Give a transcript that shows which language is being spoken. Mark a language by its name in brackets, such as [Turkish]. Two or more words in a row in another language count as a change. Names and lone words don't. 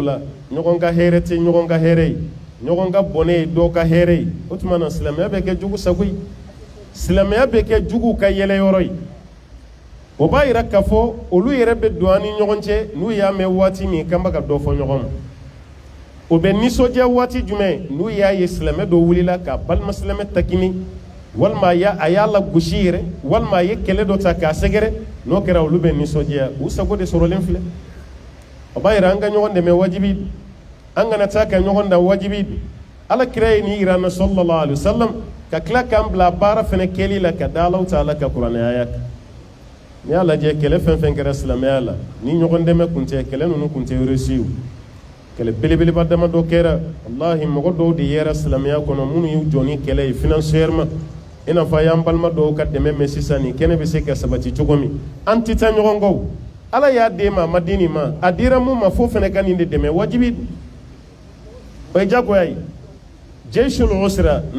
[Bambara] la ɲɔgɔn ka hɛrɛ tɛ ɲɔgɔn ka hɛrɛ ye ɲɔgɔn ka bɔnɛ ye dɔw ka hɛrɛ ye o tuma na silamɛya bɛ kɛ jugu sago ye silamɛya bɛ kɛ jugu ka yɛlɛyɔrɔ ye o b'a yira k'a fɔ olu yɛrɛ bɛ don an ni ɲɔgɔn cɛ n'u y'a mɛn waati min k'an bɛ ka dɔ fɔ ɲɔgɔn ma o bɛ nisɔndiya waati jumɛn n'u y'a ye silamɛ dɔ wulila ka balima silamɛ takini walima a y'a lagosi yɛrɛ walima a ye kɛlɛ dɔ ta k'a sɛgɛrɛ n'o kɛra olu bɛ nisɔndiya u sago de sɔrɔlen filɛ o b'a yira an ka ɲɔgɔn dɛmɛ wajibi an kana taa ka ɲɔgɔn da wajibi ala kira ye ni yira an na [Arabic] صلى الله عليه وسلم [Bambara] ka tila k'an bila baara fana kɛli la ka da Alahu Taala ka kuranɛya kan n'i y'a lajɛ kɛlɛ fɛn fɛn kɛra silamɛya la ni ɲɔgɔn dɛmɛ kun tɛ kɛlɛ ninnu kun tɛ réussir kɛlɛ belebeleba dama dɔ kɛra wallahi mɔgɔ dɔw de yɛra silamɛya kɔnɔ minnu y'u jɔ ni kɛlɛ ye financièrement i n'a fɔ a y'an balima dɔw ka dɛmɛ mɛn sisan nin kɛnɛ bɛ se ka sabati cogo min an tɛ taa ɲɔgɔn kɔ ala y'a d'e ma a ma di nin ma a dira mun ma fo fana ka nin de dɛmɛ wajibi o ye jagoya ye [Arabic] جيش العسرة [Bambara] n'o